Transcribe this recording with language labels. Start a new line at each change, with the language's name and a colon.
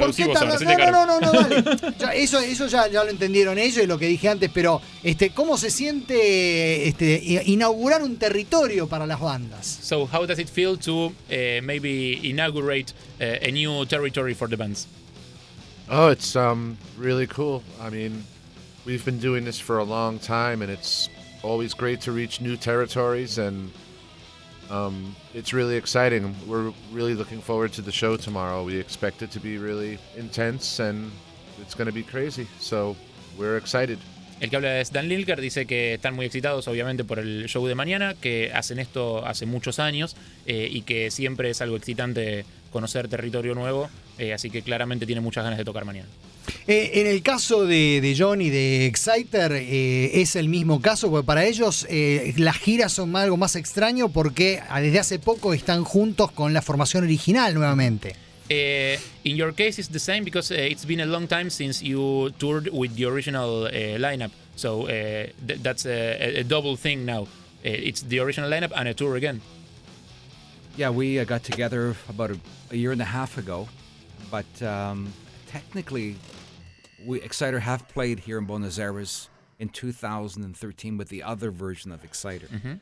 Spanish: Eso ya lo entendieron ellos y lo que dije antes, pero ¿cómo se siente inaugurar un territorio para las bandas?
English: So how does it feel to maybe inaugurate a new territory for the bands? Oh, it's really cool. I mean, we've been doing this for a long time and it's always great to reach new territories and it's really exciting. We're really looking forward to the show tomorrow. We expect it to be really intense and it's going to be crazy. So we're excited.
Spanish: El que habla es Dan Lilker, dice que están muy excitados obviamente por el show de mañana, que hacen esto hace muchos años y que siempre es algo excitante conocer territorio nuevo, así que claramente tiene muchas ganas de tocar mañana. En el caso de John y de Exciter, es el mismo caso, porque para ellos las giras son algo más extraño porque desde hace poco están juntos con la formación original nuevamente.
English: In your case it's the same because it's been a long time since you toured with the original lineup. So that's a double thing now. It's the original lineup and a tour again. Yeah, we got together about a year and a half ago, but technically we Exciter have played here in Buenos Aires in 2013 with the other version of Exciter. Mm-hmm.